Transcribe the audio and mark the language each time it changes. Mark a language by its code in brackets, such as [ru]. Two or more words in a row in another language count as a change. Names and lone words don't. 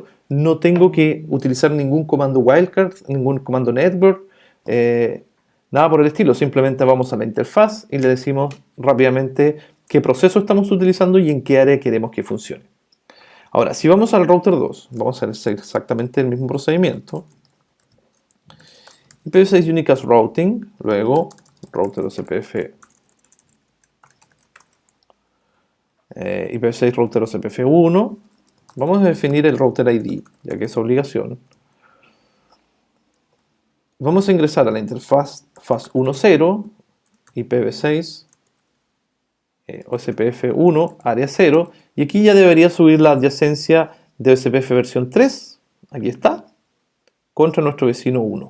[es] No tengo que utilizar ningún comando wildcard, ningún comando network, nada por el estilo. Simplemente vamos a la interfaz y le decimos rápidamente qué proceso estamos utilizando y en qué área queremos que funcione. Ahora, si vamos al router 2, vamos a hacer exactamente el mismo procedimiento. [en] IPv6 Unicast Routing, luego router OSPF, IPv6 router OSPF1. [es] Vamos a definir el router ID, ya que es obligación. Vamos a ingresar a la interfaz faz 1.0, IPv6, OSPF1, área 0, y aquí ya debería subir la adyacencia de OSPF versión 3, aquí está, contra nuestro vecino 1.